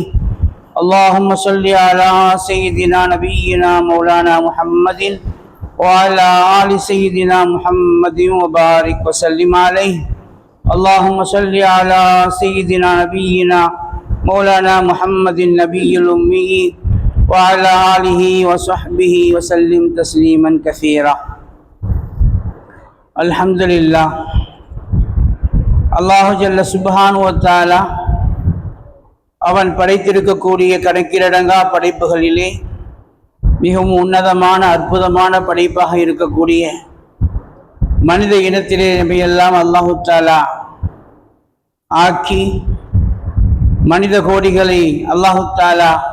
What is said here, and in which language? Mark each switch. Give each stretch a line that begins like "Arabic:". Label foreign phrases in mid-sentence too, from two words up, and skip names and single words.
Arabic: اللهم صل على سيدنا نبينا مولانا محمد وعلى آل سيدنا محمد وبارك وسلم عليه. اللهم صل على سيدنا نبينا مولانا محمد النبي الأمي وعلى آله وصحبه وسلم تسليما كثيرا. الحمد لله. الله جل سبحانه وتعالى
Tamil: அவன் படைத்திருக்கக்கூடிய கணக்கிலடங்கா படைப்புகளிலே மிகவும் உன்னதமான அற்புதமான படைப்பாக இருக்கக்கூடிய மனித இனத்திலே நபியெல்லாம்
Arabic: الله تعالى
Tamil: ஆக்கி மனித கோடிகளை
Arabic: الله تعالى